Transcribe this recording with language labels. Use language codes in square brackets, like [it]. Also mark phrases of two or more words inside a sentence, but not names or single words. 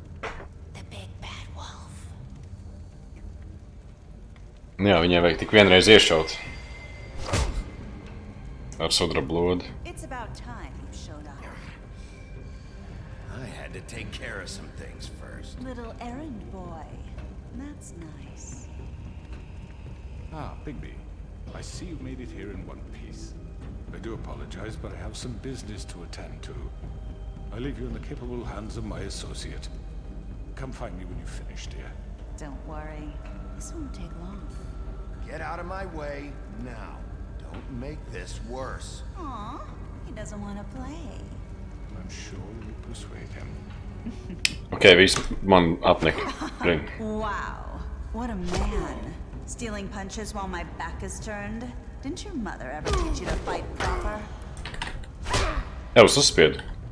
[lv] Jā, viņai vajag tik vienreiz iešaut. Ar sudrabu lodi. [en] It's about time you showed up. I had to take care of some things first. Little errand boy. That's nice. Ah, Bigby. I see you've made it here in one piece. I do apologize, but I have some business to attend to. I leave you in the capable hands of my associate. Come find me when you've finished, dear. Don't worry. This won't take long. Get out of my way now. Don't make this worse. Aw, he doesn't want to play. I'm sure you persuade him. [lv] Okay, viss man apnika. [en] Wow, what a man. Stealing punches while my back is turned. Didn't your mother ever teach you to fight proper? [lv] Jā, uz uzspiedu.